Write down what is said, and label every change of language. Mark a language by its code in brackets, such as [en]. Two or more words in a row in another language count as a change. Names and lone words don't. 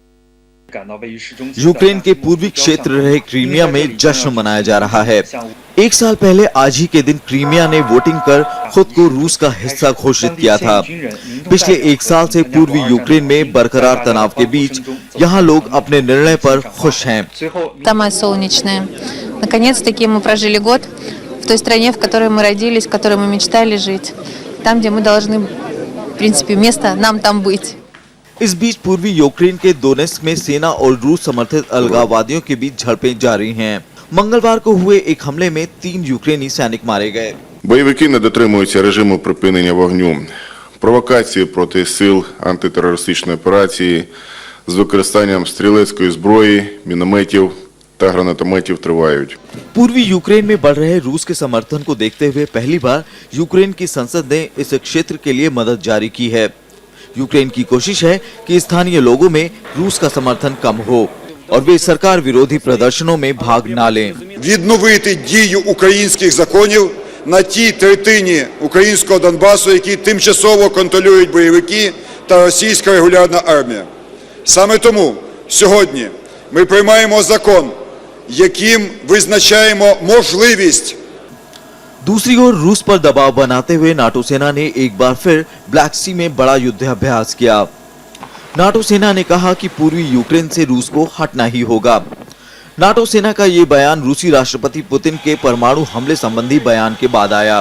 [hi] यूक्रेन के पूर्वी क्षेत्र रहे क्रीमिया में जश्न मनाया जा रहा है। एक साल पहले आज ही के दिन क्रीमिया ने वोटिंग कर खुद को रूस का हिस्सा घोषित किया था। पिछले एक साल से पूर्वी यूक्रेन में बरकरार तनाव के बीच यहाँ लोग अपने निर्णय पर खुश हैं। [ru] Самое солнечное. Наконец-таки мы прожили год в той стране, в которой мы родились, в которой мы мечтали жить. Там, где мы должны, в принципе, место нам там быть. [hi] इस बीच पूर्वी यूक्रेन के दोनेत्स्क में सेना और रूस समर्थित अलगाववादियों के बीच झड़पें जारी हैं। मंगलवार को हुए एक हमले में 3 यूक्रेनी सैनिक मारे गए। [uk] Бойовики не дотримуються режиму припинення вогню. Провокації проти сил антитерористичної операції з використанням стрілецької зброї, мінометів та гранатометів тривають. [hi] पूर्वी यूक्रेन में बढ़ रहे रूस के समर्थन को देखते हुए पहली बार यूक्रेन की संसद ने इस क्षेत्र के लिए मदद जारी की है। यूक्रेन की कोशिश है कि स्थानीय लोगों में रूस का समर्थन कम हो और वे सरकार विरोधी प्रदर्शनों में भाग न लें। [uk] Відновити дію українських законів на тій третині українського Донбасу, які тимчасово контролюють бойовики та російська регулярна армія. Саме тому сьогодні ми приймаємо закон, яким визначаємо можливість [hi] दूसरी ओर रूस पर दबाव बनाते हुए नाटो सेना ने एक बार फिर ब्लैक सी में बड़ा युद्धाभ्यास किया। नाटो सेना ने कहा कि पूर्वी यूक्रेन से रूस को हटना ही होगा। नाटो सेना का ये बयान रूसी राष्ट्रपति पुतिन के परमाणु हमले संबंधी बयान के बाद आया।